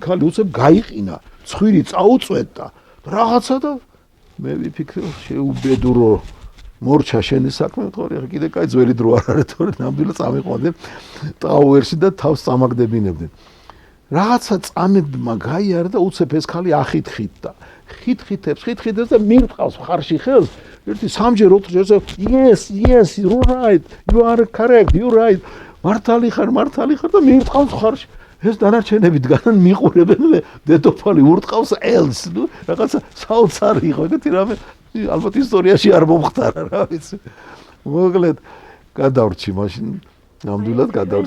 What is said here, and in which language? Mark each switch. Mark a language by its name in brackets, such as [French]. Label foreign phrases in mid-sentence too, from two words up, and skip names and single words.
[Georgian] ქალი უცებ გაიყინა ცხვირი წაუწვეთდა რაღაცა და მე ვიფიქრე შეუბედურო მორჩა შენი საქმე თორე კიდე კაი ძველი დრო არ არის თორე ნამდვილად წამიყვანდნენ ტაუერსი და თავს წამაგდებინებდნენ რაღაცა წამებმა გაიარა და უცებ ეს ქალი ახითხიტდა ხითხიტებს და მირტყავს ხარში ხელს ერთი სამჯერ ოთხჯერ [English] yes you're right you are correct you're right [Georgian] მართალი ხარ და მირტყავს ხარში ეს დანარჩენები დგანან მიყურებენ დედოფალი ურტყავს ელს ნუ რაღაცა საოცარი იყო ეგეთი რამე ალბათ ისტორიაში არ მომხდარა რა ვიცი მოკლედ გადავრჩი მაშინ ნამდვილად გადავრჩი